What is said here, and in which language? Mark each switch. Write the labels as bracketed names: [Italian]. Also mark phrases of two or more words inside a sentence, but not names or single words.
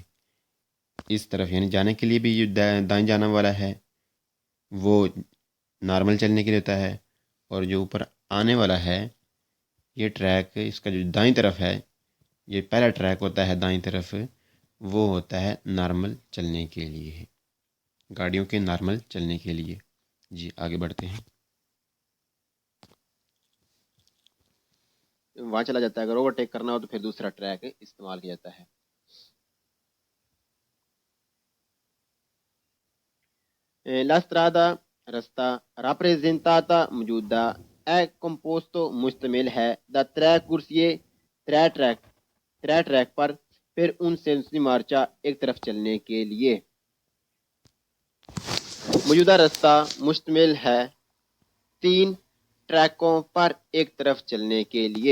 [Urdu] اس طرف یعنی جانے کے لیے بھی جو دائیں جانب والا ہے وہ نارمل چلنے کے لیے ہوتا ہے، اور جو اوپر آنے والا ہے یہ ٹریک اس کا جو دائیں طرف ہے، یہ پہلا ٹریک ہوتا ہے دائیں طرف، وہ ہوتا ہے نارمل چلنے کے لیے، گاڑیوں کے نارمل چلنے کے لیے۔ جی آگے بڑھتے ہیں۔ وہاں چلا جاتا ہے، اگر اوورٹیک کرنا ہو تو پھر دوسرا ٹریک استعمال کیا جاتا ہے۔ [Italian] La strada [Urdu] رستہ rappresentata موجودہ [Italian] è composto [Urdu] مشتمل ہے [Italian] da tre corsie [Urdu] ترے ٹریک پر پھر ان سے مارچا ایک طرف چلنے کے لیے۔ موجودہ رستہ مشتمل ہے 3 ٹریکوں پر ایک طرف چلنے کے لیے۔